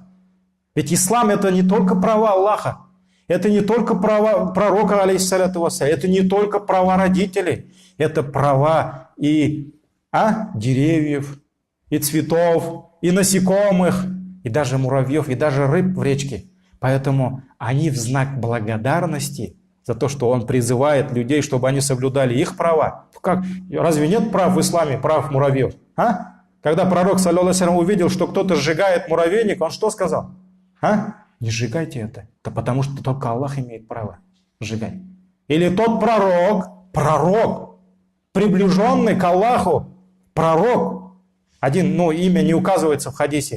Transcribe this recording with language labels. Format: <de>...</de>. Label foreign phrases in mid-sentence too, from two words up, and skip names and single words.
<ru>Ведь ислам это не только права Аллаха, это не только права пророка,</ru> <ar>عليه الصلاة والسلام,</ar> <ru>это не только права родителей, это права и деревьев, и цветов, и насекомых, и даже муравьев, и даже рыб в речке. Поэтому они в знак благодарности за то, что он призывает людей, чтобы они соблюдали их права. Как? Разве нет прав в исламе, прав муравьев? Когда пророк,</ru> <ar>صلى الله عليه وسلم,</ar> <ru>увидел, что кто-то сжигает муравейник, он что сказал? Не сжигайте это. Это потому что только Аллах имеет право сжигать. Или тот пророк, приближенный к Аллаху, пророк, имя не указывается в хадисе.</ru>